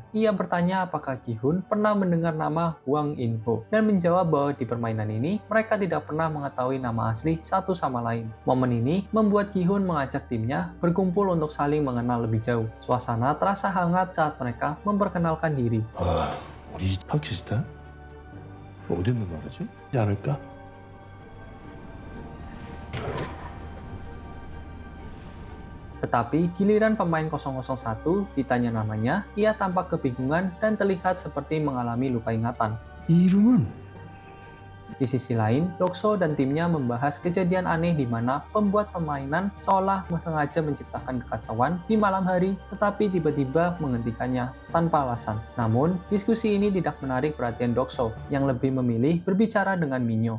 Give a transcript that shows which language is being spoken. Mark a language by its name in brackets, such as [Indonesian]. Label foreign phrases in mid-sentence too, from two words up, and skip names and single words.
[Indonesian] Ia bertanya apakah Gi-hun pernah mendengar nama Hwang In-ho dan menjawab bahwa di permainan ini mereka tidak pernah mengetahui nama asli satu sama lain. Momen ini membuat Gi-hun mengajak timnya berkumpul untuk saling mengenal lebih jauh. Suasana terasa hangat saat mereka memperkenalkan diri. [Korean] 와, 우리 파키스탄? 어디 있는 나라지? 있지 않을까? [Indonesian] Tetapi giliran pemain 001 ditanya namanya, ia tampak kebingungan dan terlihat seperti mengalami lupa ingatan. [Korean] 이 이름은 [Indonesian] Di sisi lain, Dokso dan timnya membahas kejadian aneh di mana pembuat permainan seolah sengaja menciptakan kekacauan di malam hari, tetapi tiba-tiba menghentikannya tanpa alasan. Namun, diskusi ini tidak menarik perhatian Dokso, yang lebih memilih berbicara dengan Minyo.